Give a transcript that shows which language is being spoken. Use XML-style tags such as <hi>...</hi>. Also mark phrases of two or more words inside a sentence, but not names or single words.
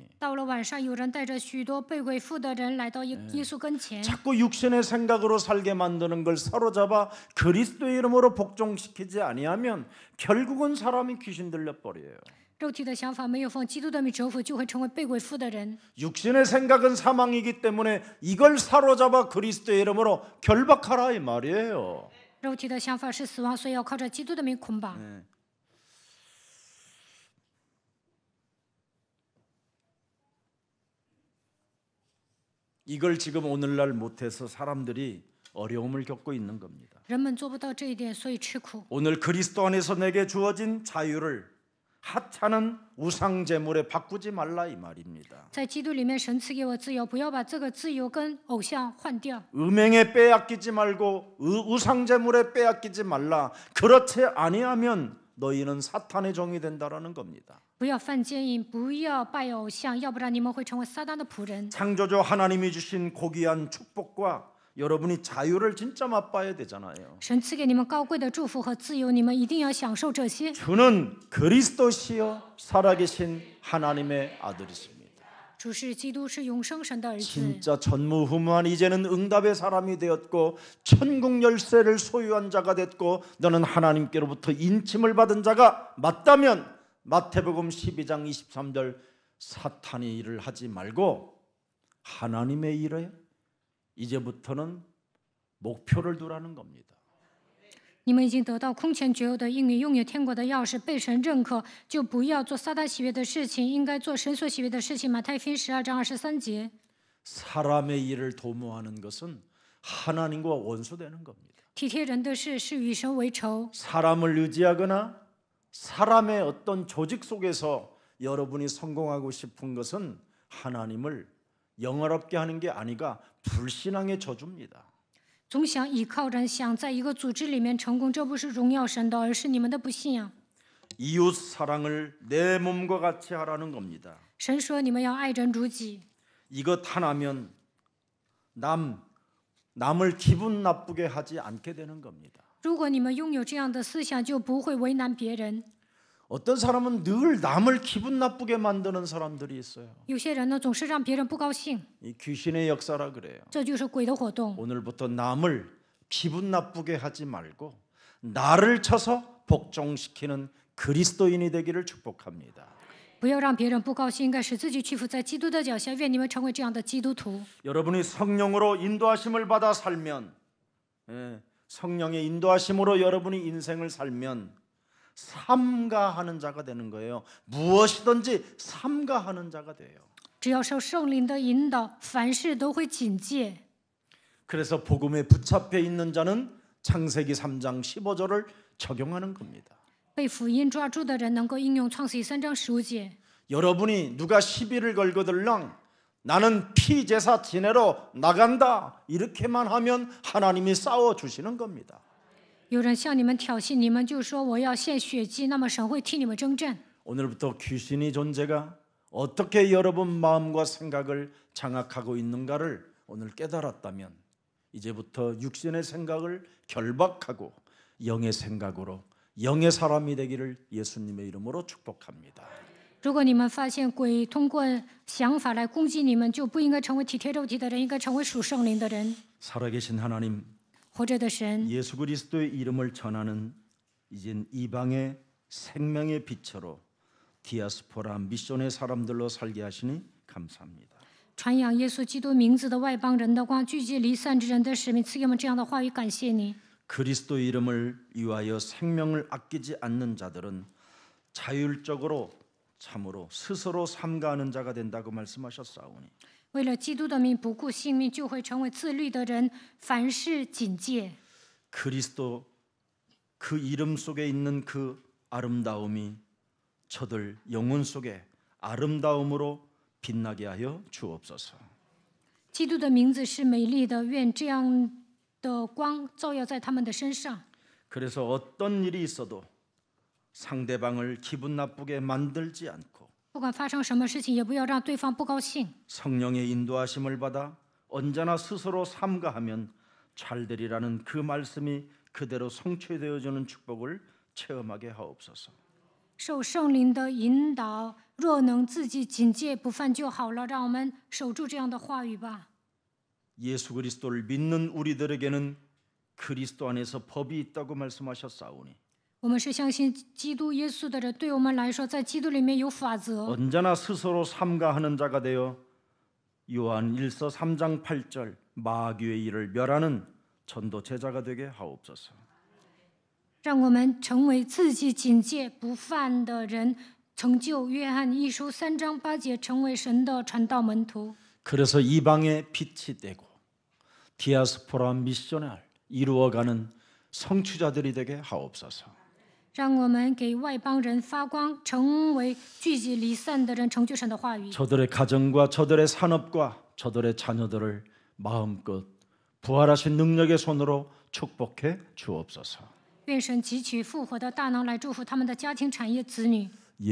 <zh>到了晚上，有人带着许多被鬼附的人来到耶稣跟前，</zh> <ko>자꾸 육신의 생각으로 살게 만드는 걸 사로잡아 그리스도의 이름으로 복종시키지 아니하면 결국은 사람이 귀신 들려 버려요.</ko> <zh>肉体的想法没有奉基督的名折服，就会成为被鬼附的人。</zh> <ko>육신의 생각은 사망이기 때문에 이걸 사로잡아 그리스도의 이름으로 결박하라 이 말이에요.</ko> <zh>肉体的想法是死亡，所以要靠着基督的名捆绑。</zh> <ko>이걸 지금 오늘날 못해서 사람들이 어려움을 겪고 있는 겁니다.</ko> <zh>人们做不到这一点，所以吃苦。</zh> <ko>오늘 그리스도 안에서 내게 주어진 자유를 하찮은 우상 제물에 바꾸지 말라 이 말입니다.</ko> <zh>在基督里面，神赐给我自由，不要把这个自由跟偶像换掉。</zh> <ko>음행에 빼앗기지 말고 우상 제물에 빼앗기지 말라. 그렇지 아니하면 너희는 사탄의 종이 된다라는 겁니다.</ko> <zh>不要犯奸淫，不要拜偶像，要不然你们会成为撒旦的仆人。</zh> <ko>창조주 하나님이 주신 고귀한 축복과 여러분이 자유를 진짜 맛봐야 되잖아요.</ko> <zh>神赐给你们高贵的祝福和自由，你们一定要享受这些。</zh> <ko>주는 그리스도시요 살아계신 하나님의 아들이십니다.</ko> <zh>主是基督，是永生神的儿子。</zh> <ko>진짜 전무후무한 이제는 응답의 사람이 되었고 천국 열쇠를 소유한 자가 됐고 너는 하나님께로부터 인침을 받은 자가 맞다면 마태복음 12장 23절 사탄의 일을 하지 말고 하나님의 일에 이제부터는 목표를 두라는 겁니다.</ko> <zh>你们已经得到空前绝后的应允，拥有天国的钥匙，被神认可，就不要做撒旦喜悦的事情，应该做神所喜悦的事情。马太福音12章23节。</zh> <ko>사람의 일을 도모하는 것은 하나님과 원수되는 겁니다.</ko> <zh>体贴人的事是与神为仇。</zh> <ko>사람을 의지하거나 사람의 어떤 조직 속에서 여러분이 성공하고 싶은 것은 하나님을 영화롭게 하는 게 아니라 불신앙의 저주입니다.</ko> <zh>总想依靠人，想在一个组织里面成功，这不是荣耀神的，而是你们的不信仰。</zh> <ko>이웃 사랑을 내 몸과 같이 하라는 겁니다.</ko> <zh>神说你们要爱人如己。</zh> <ko>이것 하나면 남을 기분 나쁘게 하지 않게 되는 겁니다.</ko> <zh>如果你们拥有这样的思想，就不会为难别人。</zh> <ko>어떤 사람은 늘 남을 기분 나쁘게 만드는 사람들이 있어요.</ko> <zh>有些人呢，总是让别人不高兴，</zh> <ko>이 귀신의 역사라 그래요.</ko> <zh>这就是鬼的活动。</zh> <ko>오늘부터 남을 기분 나쁘게 하지 말고 나를 쳐서 복종시키는 그리스도인이 되기를 축복합니다.</ko> <zh>不要让别人不高兴，应该使自己屈服在基督的脚下。愿你们成为这样的基督徒。</zh> <ko>여러분이 성령으로 인도하심을 받아 살면, 성령의 인도하심으로 여러분이 인생을 살면 삼가하는 자가 되는 거예요. 무엇이든지 삼가하는 자가 돼요.</ko> <zh>只要受圣灵的引导，凡事都会警戒。</zh> <ko>그래서 복음에 붙잡혀 있는 자는 창세기 3장 15절을 적용하는 겁니다.</ko> <zh>被福音抓住的人能够应用创世记3章15节。</zh> <ko>여러분이 누가 시비를 걸거들랑 나는 피제사 지내러 나간다 이렇게만 하면 하나님이 싸워주시는 겁니다.</ko> <zh>有人向你们挑衅，你们就说我要献血祭，那么神会替你们征战。</zh> <ko>오늘부터 귀신의 존재가 어떻게 여러분 마음과 생각을 장악하고 있는가를 오늘 깨달았다면 이제부터 육신의 생각을 결박하고 영의 생각으로 영의 사람이 되기를 예수님의 이름으로 축복합니다.</ko> <zh>如果你们发现鬼通过想法来攻击你们，就不应该成为体贴肉体的人，应该成为属圣灵的人。</zh> <ko>살아계신 하나님,</ko> <zh>活着的神，</zh> <ko>예수 그리스도의 이름을 전하는 이젠 이방의 생명의 빛으로 디아스포라 미션의 사람들로 살게 하시니 감사합니다.</ko> <zh>传扬耶稣基督名字的外邦人的光，聚集离散之人的使命，赐给我们这样的话语，感谢你。</zh> <ko>그리스도 이름을 위하여 생명을 아끼지 않는 자들은 자율적으로 참으로 스스로 삼가하는 자가 된다고 말씀하셨사오니</ko> <zh>为了基督的名不顾性命，就会成为自律的人，凡事警戒。</zh> <ko>그리스도 그 이름 속에 있는 그 아름다움이 저들 영혼 속에 아름다움으로 빛나게 하여 주옵소서.</ko> <zh>基督的名字是美丽的，愿这样的光照耀在他们的身上。</zh> <ko>그래서 어떤 일이 있어도 상대방을 기분 나쁘게 만들지 않고</ko> <zh>不管发生什么事情，也不要让对方不高兴。</zh> <ko>성령의 인도하심을 받아 언제나 스스로 삼가하면 잘되리라는 그 말씀이 그대로 성취되어지는 축복을 체험하게 하옵소서.</ko> <zh>受圣灵的引导，若能自己警戒不犯就好了。让我们守住这样的话语吧。</zh> <ko>예수 그리스도를 믿는 우리들에게는 그리스도 안에서 법이 있다고 말씀하셨사오니</ko> <zh>我们是相信基督耶稣的人，对我们来说，在基督里面有法则。</zh> <ko>언제나 스스로 삼가하는 자가 되어 요한 1서 3장 8절 마귀의 일을 멸하는 전도 제자가 되게 하옵소서.</ko> <zh>让我们成为自己警戒不犯的人，成就约翰一书3章8节，成为神的传道门徒。</zh> <ko>그래서 이방의 빛이 되고 디아스포라 미션을 이루어가는 성취자들이 되게 하옵소서.</ko> <zh>让我们给外邦人发光，成为聚集离散的人，成就神的话语。</zh> <ko>저들의 가정과 저들의 산업과 저들의 자녀들을 마음껏 부활하신 능력의 손으로 축복해 주옵소서.</ko> <zh>愿神汲取复活的大能来祝福他们的家庭、产业、子女。</zh>